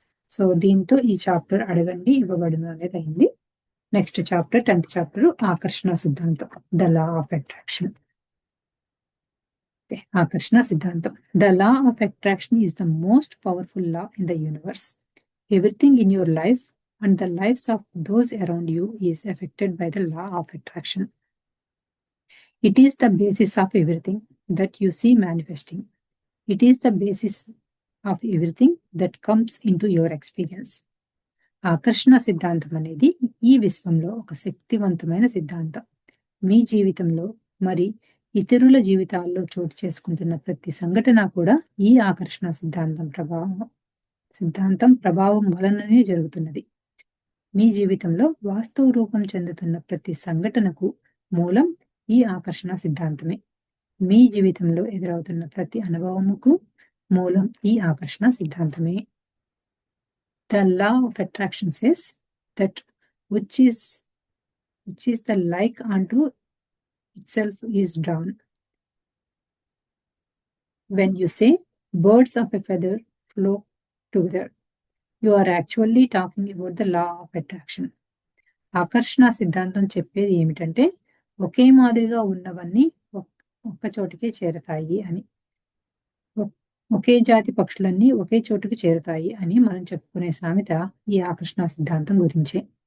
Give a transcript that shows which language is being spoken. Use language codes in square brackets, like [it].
[te] So దీంతో ఈ chapter అడగండి ఇవ్వబడును అనేది అయింది. నెక్స్ట్ చాప్టర్ 10th చాప్టర్ ఆకర్షణ సిద్ధాంతం, [en] The law of attraction. [te] ఆకర్షణ సిద్ధాంతం. [en] The law of attraction is the most powerful law in the universe. Everything in your life and the lives of those around you is affected by the law of attraction. It is the basis of everything that you see manifesting. It is the basis of everything that comes into your experience. [te] ఆకర్షణ సిద్ధాంతం అనేది ఈ విశ్వంలో ఒక శక్తివంతమైన సిద్ధాంతం. మీ జీవితంలో మరి ఇతరుల జీవితాల్లో చోటు చేసుకుంటున్న ప్రతి సంఘటన కూడా ఈ ఆకర్షణ సిద్ధాంతం ప్రభావం వలననే జరుగుతున్నది. మీ జీవితంలో వాస్తవ రూపం చెందుతున్న ప్రతి సంఘటనకు మూలం ఈ ఆకర్షణ సిద్ధాంతమే. మీ జీవితంలో ఎదురవుతున్న ప్రతి అనుభవముకు మూలం ఈ ఆకర్షణ సిద్ధాంతమే. [en] The law of attraction says that which is the like unto itself is drawn. When you say birds of a feather flock together, you are actually talking about the law of attraction. [te] ఆకర్షణ సిద్ధాంతం చెప్పేది ఏమిటంటే ఒకే మాదిరిగా ఉన్నవన్నీ ఒక్క చోటికే చేరతాయి అని. ఒకే జాతి పక్షులన్నీ ఒకే చోటుకు చేరుతాయి అని మనం చెప్పుకునే సామెత ఈ ఆకర్షణ సిద్ధాంతం గురించే.